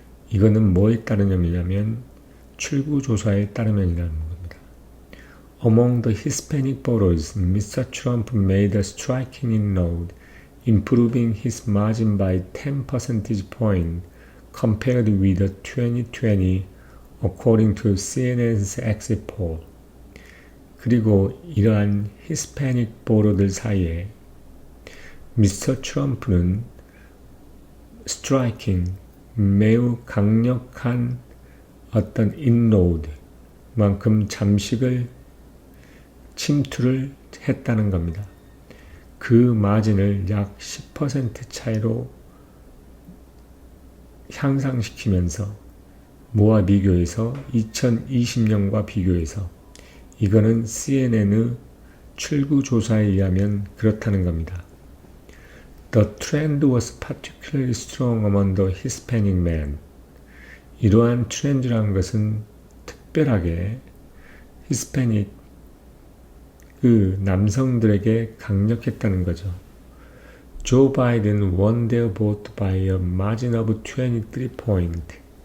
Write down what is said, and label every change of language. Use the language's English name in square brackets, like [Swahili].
[Korean] 이거는 뭐에 따르냐면 출구조사에 따르면이라는 겁니다. [English] Among the Hispanic voters, Mr. Trump made a striking inroad, improving his margin by 10 percentage points compared with the 2020 according to CNN's exit poll. [Korean] 그리고 이러한 히스패닉 보로들 사이에 미스터 트럼프는 스트라이킹, 매우 강력한 어떤 인로드만큼 침투를 했다는 겁니다. 그 마진을 약 10% 차이로 향상시키면서 뭐와 비교해서 2020년과 비교해서 이거는 CNN의 출구조사에 의하면 그렇다는 겁니다. [English] The trend was particularly strong among the Hispanic men. [Korean] 이러한 트렌드라는 것은 특별하게 히스패닉 그 남성들에게 강력했다는 거죠. [English] Joe Biden won their vote by a margin of 23 points.